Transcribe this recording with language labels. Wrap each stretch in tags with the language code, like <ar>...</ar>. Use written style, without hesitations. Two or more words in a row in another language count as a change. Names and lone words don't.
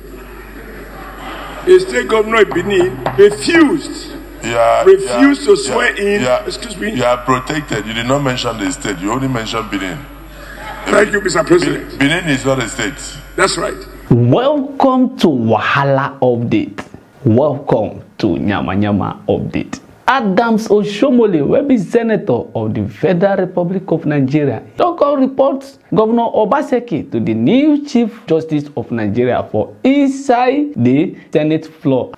<en>A state governor in Benin refused to swear in. Excuse me. You are protected. You did not mention the state. You only mentioned Benin. Thank you, Mr. President. Benin is not a state. That's right. Welcome to Wahala Update. Welcome to Nyama Nyama Update. Adams Oshiomole will be Senator of the Federal Republic of Nigeria. Local reports Governor Obaseki to the new Chief Justice of Nigeria for inside the Senate floor.</en>